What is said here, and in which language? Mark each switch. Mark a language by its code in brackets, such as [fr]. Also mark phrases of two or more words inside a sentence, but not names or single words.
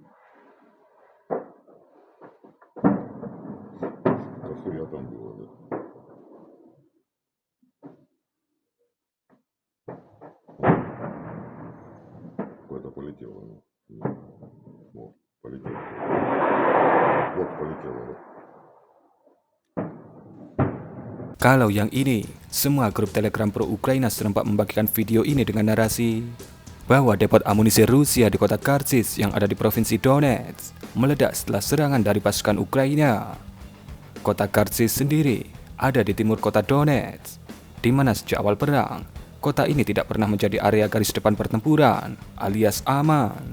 [ru] Дохуя там было, да? Куда-то полетело. Вот, полетело. Вот полетело, да? [id] Kalau yang ini, semua grup Telegram pro Ukraina serempak membagikan video ini dengan narasi bahwa depot amunisi Rusia di kota Kharkiv yang ada di Provinsi Donetsk meledak setelah serangan dari pasukan Ukraina. Kota Kharkiv sendiri ada di timur kota Donetsk, di mana sejak awal perang, kota ini tidak pernah menjadi area garis depan pertempuran alias aman.